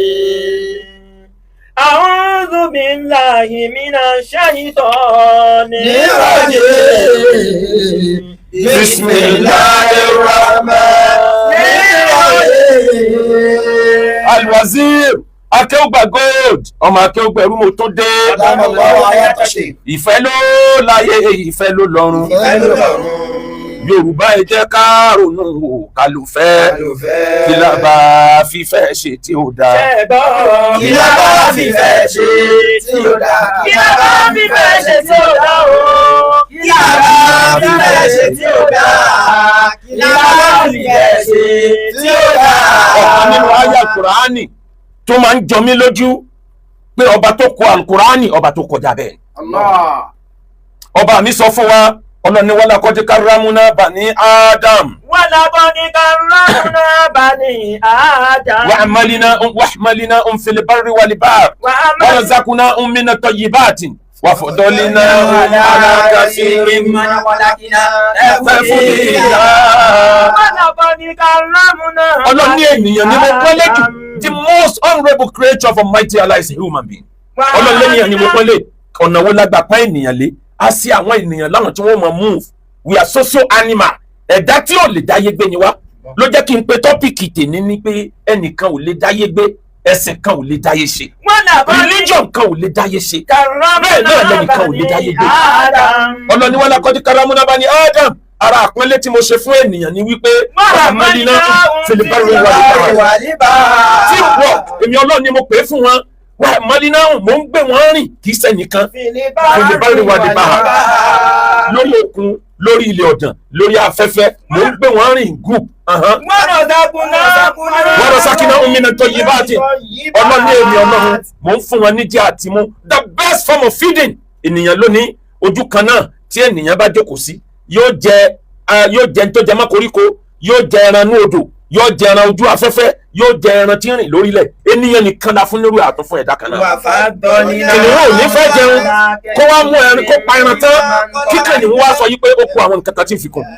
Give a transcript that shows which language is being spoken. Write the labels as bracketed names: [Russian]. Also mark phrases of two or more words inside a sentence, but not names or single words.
[Arabic] أعوذ بالله من الشيطان الرجيم بسم الله الرحمن الرحيم. [Yoruba] Al-Wazir akéwùgbà gold ọmọ akéwùgbà ẹrú mo tó dé. Ìfẹ́ ló láyé ìfẹ́ ló lọ́run. Yorùbá ẹ jẹ́ ká ronú wò ká ló fẹ́. Kí la bá fífẹ́ ṣe tí ó dáa. Kí la bá fífẹ́ ṣe tí ó dáa. Kí la bá fífẹ́ ṣe tí ó dáa o. Kí la bá fífẹ́ ṣe tí ó dáa. Kí la bá fífẹ́ ṣe tí ó dáa. Ọ̀kan nínú àyá Kùránì tó máa ń jọ mí lójú pé ọba tó kọ Al-Kùránì ọba tó kọjá bẹ́ẹ̀. Ọba mi sọ fún wa ọlọ́ni [Arabic] ولقد كرمنا بني آدم. ولقد كرمنا بني آدم. وحملناهم في البر والبحر ورزقناهم من الطيبات. وفضلناهم على كثير ممن خلقنا تفضيلا. ولقد كرمنا. [Yoruba] Ọlọ́ni ènìyàn ni mo pọ́nlé jù. [English] The most honourable creature of Almighty Allah is a human being. [Yoruba] Ọlọ́ni ènìyàn ni mo pọ́nlé. Ọ̀nà wo la gbà pa ènìyàn lé? A sí àwọn ènìyàn láwọn tí wọ́n mọ̀ move. [English] We are social animal. [Yoruba] Ẹ̀dá tí ò lè dáyé gbé ni wá. Ló jẹ́ kí n pe tọ́pìkì tèmi ní pé ẹnìkan ò lè dáyé gbé, ẹ̀sìn kan ò lè dáyé ṣe. Religion kan ò lè dáyé ṣe. Bẹ́ẹ̀ náà lẹ́nìkan ò lè dáyé gbé. Ọlọ́ni [Arabic] ولقد كرمنا بني آدم. [Yoruba] Ara àpọ́nlé tí mo ṣe fún ènìyàn ni wípé [Arabic] حملناهم في البر والبحر. [Yoruba] Tí wọ́n èmi Ọlọ́run ni mo pè é fún wọn. Hamalnahum mò ń gbé wọn rìn kì í ṣẹnìkan. [Arabic] في البر والبحر. [Yoruba] Lórí òkun, lórí ilẹ̀ ọ̀dàn, lórí afẹ́fẹ́, mò ń gbé wọn rìn group. [Arabic] ورزقناهم من الطيبات. [Yoruba] Ọlọ́run ní èmi Ọlọ́run mò ń fún wọn ní jẹ àti mu. [English] The best form of feeding. [Yoruba] Ènìyàn lónìí ojú kan náà tí ènìyàn bá jókòó sí yóò jẹ tó jẹ mọ́ koríko, yóò jẹ ẹran ní odò, yóò jẹ ẹran ojú afẹ́fẹ́, yóò jẹ ẹran tí ń rìn lórílẹ̀. Ènìyàn nìkan la fún nírú àtún fún ẹ̀dá kan náà. Ènìyàn ò ní fẹ́ jẹun kó wá mú ẹran kó pa ẹran tán kíkàn ní wá sọ yí pé ó kó àwọn nǹkan kan tí ń fi kún.